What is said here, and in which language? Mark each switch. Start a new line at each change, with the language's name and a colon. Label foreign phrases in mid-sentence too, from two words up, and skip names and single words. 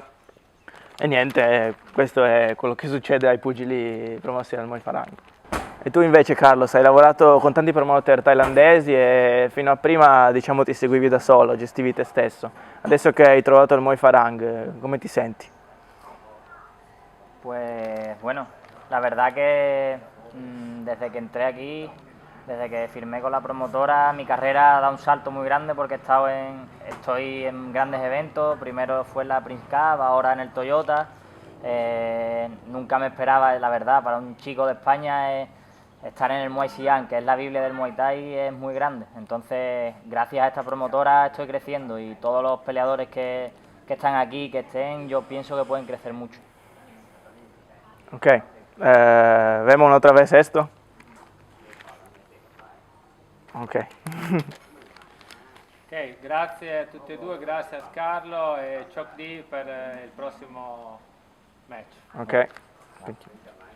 Italian: E niente, questo è quello che succede ai pugili promossi dal Muay Farang. E tu invece, Carlos, hai lavorato con tanti promoter thailandesi e fino a prima, diciamo, ti seguivi da solo, gestivi te stesso. Adesso che hai trovato il Muay Farang, come ti senti?
Spanish: Pues bueno, la verdad que desde que entré aquí, desde que firmé con la promotora, mi carrera da un salto muy grande porque estoy en grandes eventos. Primero fue en la Prince Cup, ahora en el Toyota. Nunca me esperaba, la verdad, para un chico de España estar en el Muay Siam, que es la Biblia del Muay Thai, es muy grande. Entonces, gracias a esta promotora estoy creciendo y todos los peleadores que están aquí, que estén, yo pienso que pueden crecer mucho. Ok, vemos otra vez esto. Ok.
Italian: Ok, grazie a tutti e due, grazie a Carlo e Chok Di per il prossimo match.
English: Ok. Thank you.